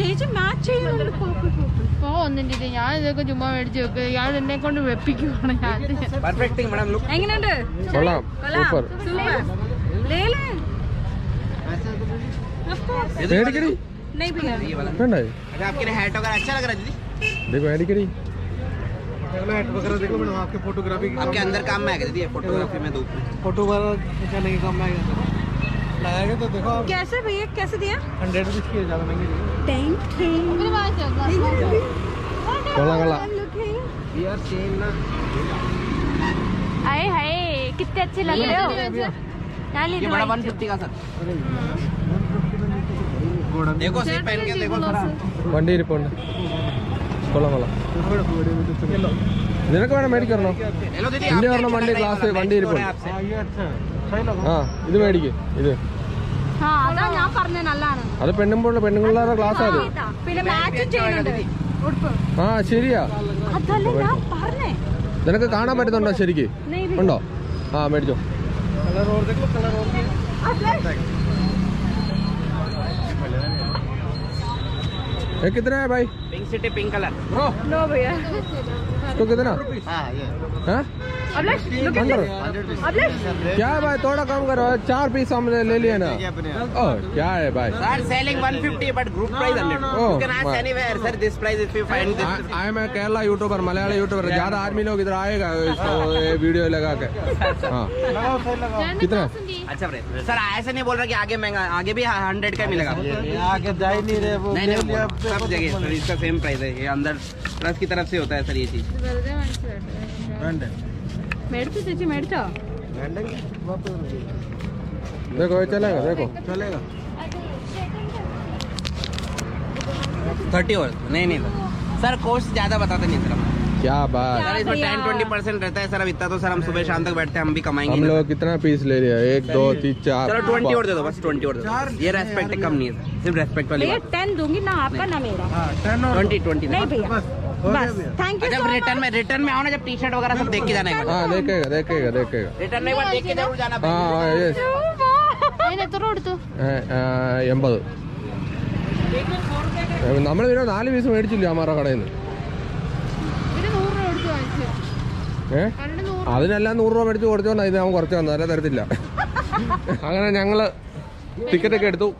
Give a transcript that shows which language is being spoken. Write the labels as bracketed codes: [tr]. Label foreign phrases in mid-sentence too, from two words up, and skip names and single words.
[ml] ഒന്നിന്റെ ഞാൻ ഇതൊക്കെ ചുമ്മാ മേടിച്ചു വെക്കുക. ഞാൻ എന്നെ കൊണ്ട് വെപ്പിക്കുവാണ്. എങ്ങനെയുണ്ട്? കൊള്ളാം, സൂപ്പർ. മേടിക്കടി. വേണ്ടേ? മേടിക്കടി. [hi] देखो मैडम, आपके फोटोग्राफी आपके अंदर काम में आएगा दीदी. फोटोग्राफी में दो फोटोग्राफी करने के काम में आएगा. लगाएंगे तो देखो आप. कैसे भैया, कैसे दिया? 100 रुपीज की, ज़्यादा महंगी नहीं. [ml] കൊള്ളാം കൊള്ളാം. [en] We are same ना. [hi] हाय हाय कितने अच्छे लग रहे हो। ये बड़ा 150 का सर। देखो सीट पहन के देखो थोड़ा। [ml] വണ്ടി ഇരിപ്പുണ്ട്. കൊള്ളാം കൊള്ളാം. നിനക്ക് വേണം മേടിക്കണോ? [hi] हेलो दीदी [ml] ഇന്ത്യ പറഞ്ഞ വണ്ടി ക്ലാസ് വണ്ടി ഇരിപ്പുണ്ട്. ആ ഇത് മേടിക്ക് ഇത്. ആ അതാ ഞാൻ പറഞ്ഞ നല്ലതാണ്. അത് പെണ്ണുങ്ങളുടെ ക്ലാസ് അത്. പിന്നെ മാച്ച് ചെയ്യുന്നുണ്ട് ഉടുപ്പ്. ആ ശരിയാ. അതല്ല ഞാൻ പറഞ്ഞേ. നിനക്ക് കാണാൻ പറ്റുന്നുണ്ടോ ശരിക്ക്? ഉണ്ടോ? ആ മേടിച്ചോ. [hi] कितना है भाई? पिंक सिटी पिंक कलर। नो भैया तो कितना? हाँ ये। हाँ? क्या है भाई थोड़ा कम करो 4 पीस हमने ले लिया ना। ओ क्या है भाई? [en] Sir selling 150 but group price 100. Oh, you can ask anywhere sir this price if you find this. I am a Kerala YouTuber, मलयाली YouTuber. [hi] ज्यादा आदमी लोग इधर आएगा इसको वीडियो लगा के। हाँ कितना? अच्छा सर ऐसे नहीं बोल रहा कि आगे महंगा, आगे भी 100 का मिलेगा। आगे जा ही नहीं रहे वो। नहीं सब जगह सर इसका [en] same price [hi] है। ये अंदर ट्रस्ट की तरफ से होता है सर ये चीज। [ml] മേടിച്ചോ ചേച്ചി മേടിച്ചോ? [hi] देखो ये चलेगा देखो 30 और नहीं सर कॉस्ट ज्यादा बताते नहीं सर। क्या बात. सर इसमें 10-20% रहता है सर। अब इतना तो सर हम सुबह शाम तक बैठते हैं हम भी कमाएंगे। हम लोग कितना पीस ले लिया? 1 2 3 4. चलो 20 और दे दो बस 20 और दे दो। ये रेस्पेक्ट कम नहीं है सर सिर्फ रेस्पेक्ट वाली बात। 10 दूंगी ना आपका ना मेरा। 20 नहीं भैया बस [en] thank you. [hi] जब रिटर्न में आओ ना जब [en] T shirt [hi] वगैरह सब देख के जाना है। हाँ देखेगा रिटर्न में देख के जरूर जाना। हाँ yes. [ml] അതിന് എത്ര കൊടുത്തു? 80. നമ്മൾ പിന്നെ 4 പീസ് മേടിച്ചില്ല അമ്മാരുടെ കടയിൽ നിന്ന്. ഒരു 100 രൂപ കൊടുത്തു വാങ്ങിച്ചു. അതിനെല്ലാം 100 രൂപ മേടിച്ച് കൊടുത്തോണ്ടാ ഇത് അവൻ കുറച്ച് തന്നു. അല്ല തരത്തില്ല. അങ്ങനെ ഞങ്ങള് ടിക്കറ്റ് ഒക്കെ എടുത്തു.